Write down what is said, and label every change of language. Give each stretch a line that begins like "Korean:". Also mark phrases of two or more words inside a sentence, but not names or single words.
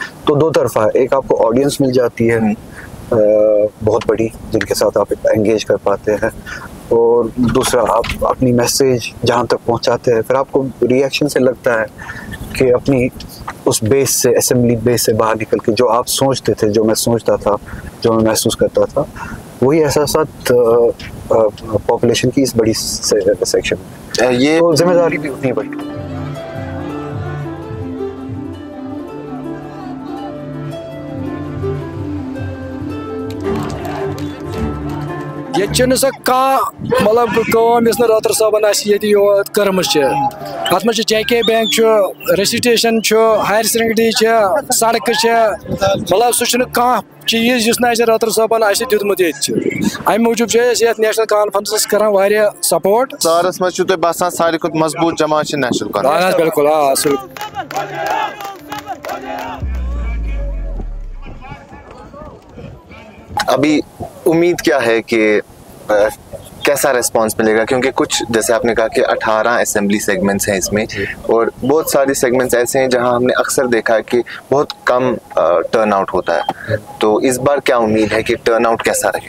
Hindi: तो दो तरफा है, एक आपको ऑडियंस मिल जाती है बहुत बड़ी जिनके साथ आप एंगेज कर पाते हैं, और दूसरा आप अपनी मैसेज जहाँ तक पहुँचाते हैं फिर आपको रिएक्शन से लगता है कि अपनी उस बेस से,
English: assembly base
Hindi: से बाहर निकल के जो आप सोचते थे, जो मैं सोचता था, जो मैं महसूस करता था, वही एहसासात पॉपुलेशन की इस बड़ी सेक्शन ये तो जिम्मेदारी भी उतनी बड़ी।
Kashmiri: ये सो मतलब रतर साहबन कर्म अत मे JK बैंक, रेसिटेशन,
English: higher secondary,
Kashmiri: सड़क, मतलब सह चीज रतर साहबन दुत अमे मूजूब नेशनल कॉन्फ्रेंस कर सपोर्ट। सारस मज बसान सारे खुद मजबूत जमात नेशनल कॉन्फ्रेंस।
Hindi: बिल्कुल अभी उम्मीद क्या है कि कैसा रिस्पांस मिलेगा, क्योंकि कुछ जैसे आपने कहा कि 18
English: assembly segments
Hindi: हैं इसमें और बहुत सारे सेगमेंट्स ऐसे हैं जहां हमने अक्सर देखा है कि बहुत कम
English: turn out
Hindi: होता है, तो इस बार क्या उम्मीद है कि
English: turn out
Hindi: कैसा रहेगा?